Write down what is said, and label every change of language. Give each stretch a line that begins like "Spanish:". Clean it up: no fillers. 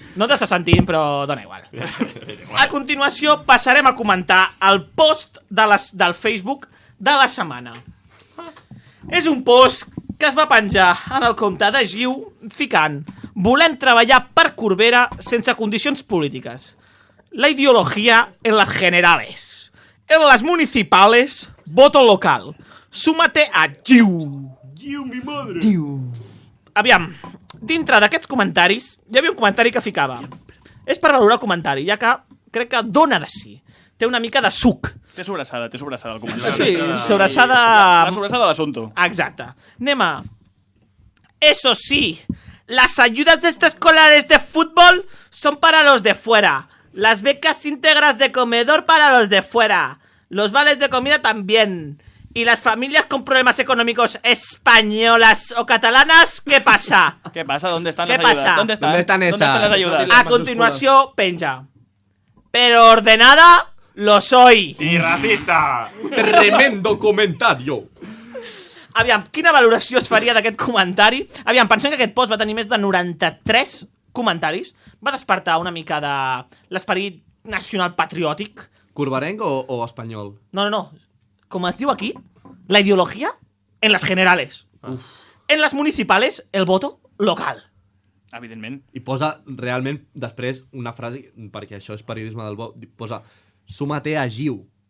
Catalan: No t'estàs sentint, però dona igual. A continuació passarem a comentar el post del Facebook de la setmana. És un post que es va penjar en el compte de Giu ficant: volem treballar per Corbera sense condicions polítiques.
Spanish: La ideología en las generales. En las municipales, voto local. Súmate a Giu. Giu, mi madre. Giu.
Catalan: Aviam, dintre d'aquests comentaris, hi havia un comentari que ficava: és per valorar el comentari, ja que crec que dona de sí. Té una mica de suc. Té sobrassada el comentari. Sí, sobrassada... La sobrassada de l'assumpto. Exacte. Anem a...
Spanish: Eso sí, las ayudas de extraescolares de fútbol son para los de fuera. Las becas íntegras de comedor para los de fuera. Los vales de comida también. Y las familias con problemas económicos españolas o catalanas, ¿qué pasa? ¿Qué pasa? ¿Dónde están ¿Qué las ayudas? pasa? ¿Dónde están las ayudas? A continuación, penja. Pero ordenada, lo soy. Y racista. Tremendo comentario.
Catalan: Aviam, quina valoració es faria d'aquest comentari? Aviam, pensem que aquest post va tenir més de 93 comentaris. Va despertar una mica de l'esperit nacional patriòtic. Corberenc o espanyol? No. Com es diu aquí,
Spanish: la ideología en las generales. Uf. En las municipales, el voto local.
Catalan: Evidentment. I posa realment després una frase, perquè això és periodisme del bo, posa:
Spanish: súmate a Giu.